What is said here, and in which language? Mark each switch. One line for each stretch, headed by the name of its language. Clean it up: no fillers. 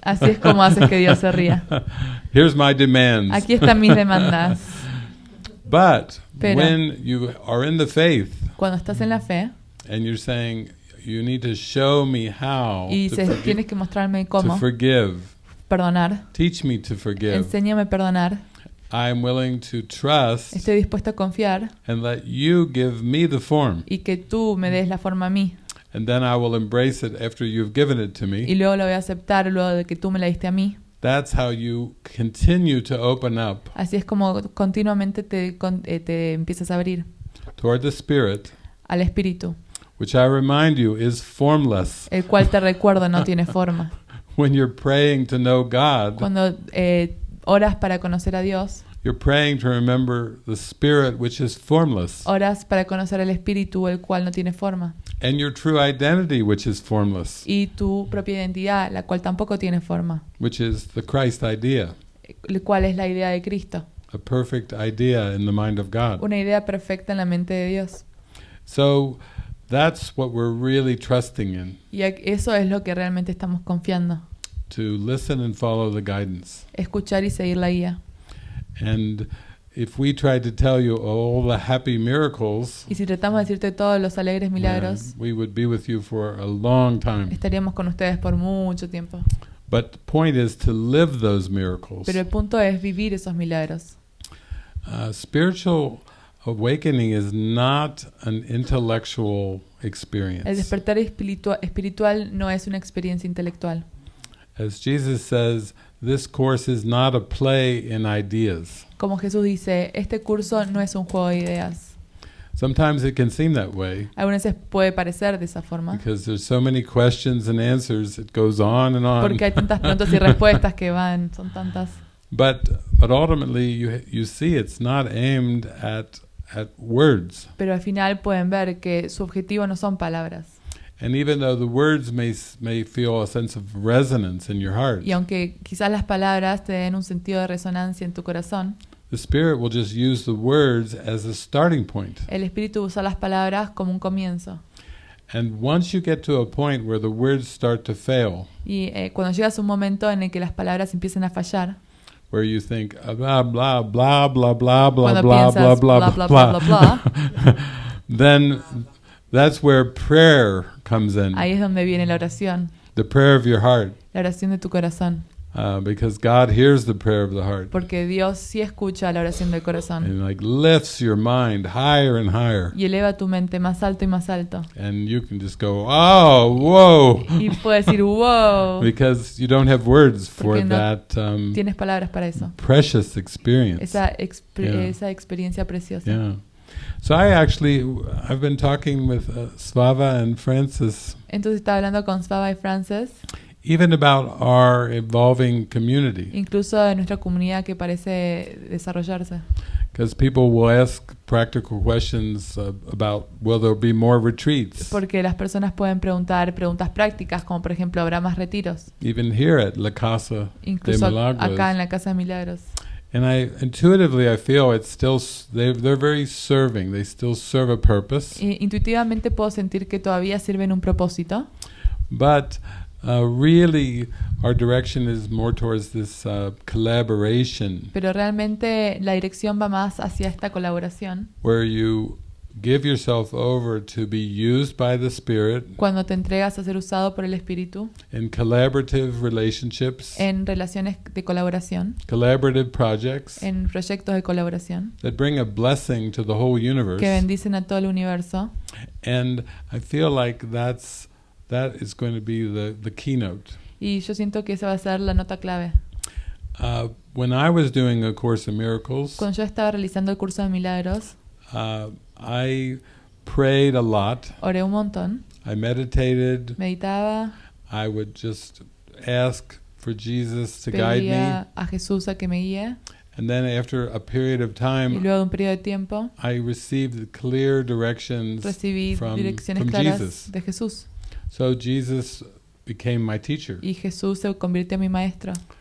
Spanish: Así es como haces que Dios se ría.
English: Here's my demands.
Spanish: Aquí están mis demandas.
English: But
Spanish: Pero-
English: when you are in the faith
Spanish: Cuando estás en la fe
English: and you're saying, you need to show me how
Spanish: y
English: to,
Spanish: dices, tienes que mostrarme
English: to
Spanish: cómo
English: forgive.
Spanish: perdonar,
English: Teach me to forgive.
Spanish: enséñame a perdonar,
English: I'm willing to trust
Spanish: estoy dispuesto a confiar
English: and let you give me the form.
Spanish: y que tú me des la forma a mí.
English: And then I will embrace it after you've given it to
Spanish: Y
English: me.
Spanish: luego lo voy a aceptar luego de que tú me la diste a mí.
English: That's how you continue to open up
Spanish: Así es como continuamente te empiezas a abrir
English: toward the Spirit,
Spanish: al Espíritu,
English: which I remind you is formless.
Spanish: el cual te recuerdo no tiene forma.
English: When you're praying to know God,
Spanish: Cuando oras para conocer a Dios,
English: you're praying to remember the Spirit, which is formless,
Spanish: oras para conocer al Espíritu, el cual no tiene forma,
English: and your true identity, which is formless,
Spanish: y tu propia identidad, la cual tampoco tiene forma,
English: which is the Christ idea,
Spanish: el cual es la idea de Cristo,
English: a perfect idea in the mind of God.
Spanish: una idea perfecta en la mente de Dios.
English: So that's what we're really trusting in.
Spanish: Y eso es lo que realmente estamos confiando.
English: To listen and follow the guidance.
Spanish: Escuchar y seguir la guía.
English: And if we try to tell you all the happy miracles,
Spanish: Y si tratamos de decirte todos los alegres milagros,
English: we would be with you for a long time.
Spanish: estaríamos con ustedes por mucho tiempo.
English: But the point is to live those miracles.
Spanish: Pero el punto es vivir esos milagros.
English: Spiritual awakening is not an intellectual experience.
Spanish: El despertar espiritual no es una experiencia intelectual.
English: As Jesus says, this course is not a play in ideas.
Spanish: Como Jesús dice, este curso no es un juego de ideas.
English: Sometimes it can seem that way
Spanish: Algunas veces puede parecer de esa forma,
English: because there's so many questions and answers, it goes on and on.
Spanish: porque hay tantas preguntas y respuestas que son tantas.
English: But ultimately you see it's not aimed at words.
Spanish: Pero al final pueden ver que su objetivo no son palabras.
English: And even though the words may feel a sense of resonance in your heart,
Spanish: Y aunque quizás las palabras te den un sentido de resonancia en tu corazón,
English: the Spirit will just use the words as a starting point.
Spanish: el Espíritu usa las palabras como un comienzo.
English: And once you get to a point where the words start to fail,
Spanish: Y cuando llegas a un momento en el que las palabras empiezan a fallar,
English: where you think blah blah blah blah blah blah
Spanish: cuando
English: blah blah
Spanish: piensas
English: blah
Spanish: bla bla bla bla bla,
English: then that's where prayer comes in.
Spanish: ahí es donde viene la oración,
English: The prayer of your heart,
Spanish: la oración de tu corazón.
English: because God hears the prayer of the heart
Spanish: Porque Dios sí escucha la oración del corazón
English: and like lifts your mind higher and higher,
Spanish: y eleva tu mente más alto y más alto.
English: and you can just go, oh, whoa,
Spanish: Y puedes decir, wow,
English: because you don't have words for
Spanish: Porque no
English: that
Spanish: tienes palabras para eso.
English: precious experience.
Spanish: Esa
English: Yeah.
Spanish: experiencia preciosa.
English: Yeah. So I've been talking with Svava and Francis
Spanish: Entonces estaba hablando con Svava y Frances,
English: even about our evolving community,
Spanish: incluso de nuestra comunidad que parece desarrollarse.
English: because people will ask practical questions about will there be more retreats,
Spanish: Porque las personas pueden preguntar preguntas prácticas, como por ejemplo, ¿habrá más retiros?
English: even here at La Casa de
Spanish: Incluso
English: Milagros.
Spanish: acá en la Casa de Milagros.
English: And intuitively I feel it's still they're very serving. They still serve a purpose,
Spanish: Intuitivamente puedo sentir que todavía sirven un propósito,
English: but really our direction is more towards this collaboration,
Spanish: pero realmente la dirección va más hacia esta colaboración,
English: where you give yourself over to be used by the Spirit
Spanish: cuando te entregas a ser usado por el Espíritu
English: in collaborative relationships,
Spanish: en relaciones de colaboración,
English: collaborative projects
Spanish: en proyectos de colaboración
English: that bring a blessing to the whole universe.
Spanish: que bendicen a todo el universo.
English: And I feel like that is going to be the keynote.
Spanish: Y yo siento que esa va a ser la nota clave.
English: When I was doing A Course in Miracles,
Spanish: Cuando yo estaba realizando el curso de milagros,
English: I prayed a lot.
Spanish: oré un montón,
English: I meditated.
Spanish: meditaba,
English: I would just ask for Jesus to guide me.
Spanish: pedía a Jesús a que me guíe,
English: And then after a period of
Spanish: y
English: time,
Spanish: luego de un periodo de tiempo
English: I received clear directions
Spanish: recibí
English: from
Spanish: direcciones
English: Jesus.
Spanish: claras de Jesús.
English: So Jesus became my teacher.
Spanish: Y Jesús se convirtió en mi maestro.